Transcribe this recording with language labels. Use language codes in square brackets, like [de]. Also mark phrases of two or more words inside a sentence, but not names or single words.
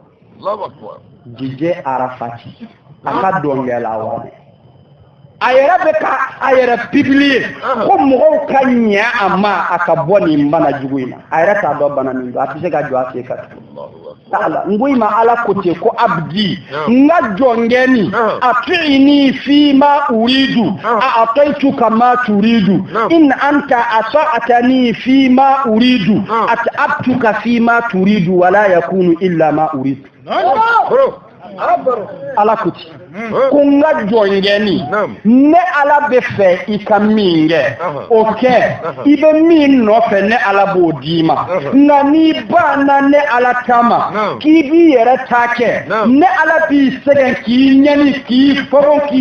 [bm] Dj Arafati a ka dɔnkɛla wanɛ a yɛrɛ bɛ ka a yɛrɛ publier ko mɔgɔw ka ɲɛ a ma a ka bɔ nin bana jugu in na a yɛrɛ t'a dɔn bana min don a tɛ se ka jɔ a sen kan ala n ko i ma ala ko ten ko abdi n ka jɔnkɛni [ar] أطعني فيما أريد أعطيتك ما تريد إن أنت عصيتني فيما أريد أتعبتك فيما تريد ولا يكون إلا ما أريد [bm] ala ko ten ko n ka jɔnkɛni ne ala bɛ fɛ i ka min kɛ o kɛ i bɛ min nɔfɛ ne ala b'o d'i ma nka n'i banna ne ala ta ma k'i b'i yɛrɛ ta kɛ ne ala b'i sɛgɛn k'i ɲɛni k'i fɔrɔ k'i